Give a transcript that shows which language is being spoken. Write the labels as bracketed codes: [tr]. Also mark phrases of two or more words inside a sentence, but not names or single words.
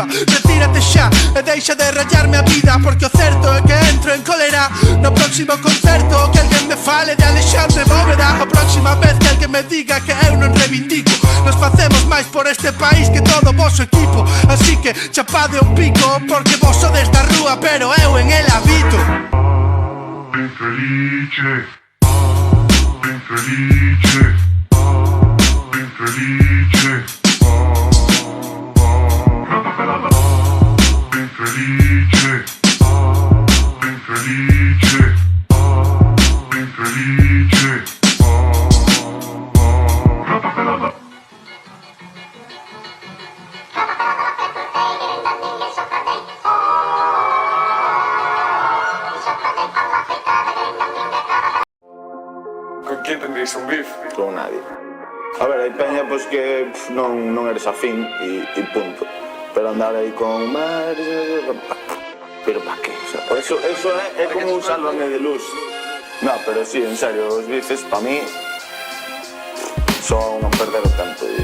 [gl] Retírate xa e deixa de rayarme a vida, porque o certo é que entro en cólera no próximo concerto. Que alguén me fale de Alexandre Bóveda, a próxima vez que alguén me diga que eu non reivindico. Nos facemos máis por este país que todo o vosso equipo, así que chapade un pico, porque vos sodes da rúa, pero eu en el habito. Infelice, infelice, infelice, infelice, infelice, infelice. [es] ¿Con quién tendréis un beef? Con nadie. [gl] A ver, hai peña pois que non eres afín e punto. Pero andar aí con... Pero pa qué? [es] O sea, eso [gl] é como un sálvame de luz. [es] No, pero sí, en serio, [gl] os bifes pa mí son un perder o tempo.